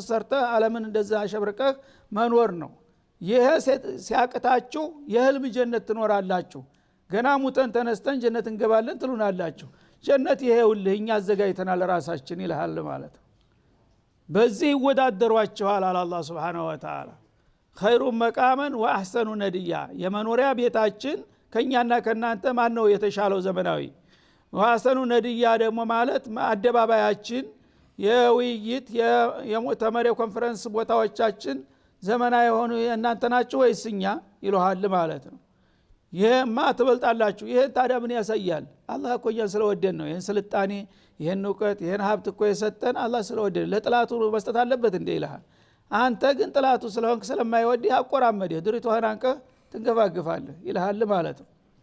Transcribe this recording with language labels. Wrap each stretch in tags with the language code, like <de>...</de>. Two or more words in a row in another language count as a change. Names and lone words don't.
<am>ሰርተህ ዓለምን እንደዛ አሸብርቀህ መኖር ነው ይሄ ሲያቅታችሁ የህልም ጀነት ትኖራላችሁ ገና ሙተን ተነስተን ጀነት እንገባለን ትሉናላችሁ ጀነት ይሄውልህ እኛ አዘጋጅተናል ራሳችን ይልሃል ማለት በዚህ ይወዳደሯቸዋል አላህ</am> <ar>سبحانه وتعالى خير مقاما واحسن نديا</ar> <am>የመኖሪያ ቤታችን ከኛና ከናንተ ማን ነው የተሻለው ዘመናዊ</am> <ar>واحسن نديا</ar> <am>ደግሞ ማለት አደባባያችን የውይይት የሙዕተመር ኮንፈረንስ ቦታዎቻችን ዘመናዊ ሆኑ እናንተ ናችሁ ወይስ እኛ ይሉሃል ማለት ነው ይሄማ ትበልጣላችሁ ይሄ ታዲያ ምን ያሳያል አላህ እኮ እኛን ስለወደን ነው ይሄን ስልጣኔ ይሄን ዕውቀት ይሄን ሀብት እኮ የሰጠን አላህ ስለወደን ለጥላቱ መስጠት አለበት እንደ ይልሃል አንተ ግን ጥላቱ ስለሆንክ ስለማይወድህ አቆራመደህ ድሪቶህን አንቀህ ትንገፋግፋለህ ይልሃል ማለት ነው</am>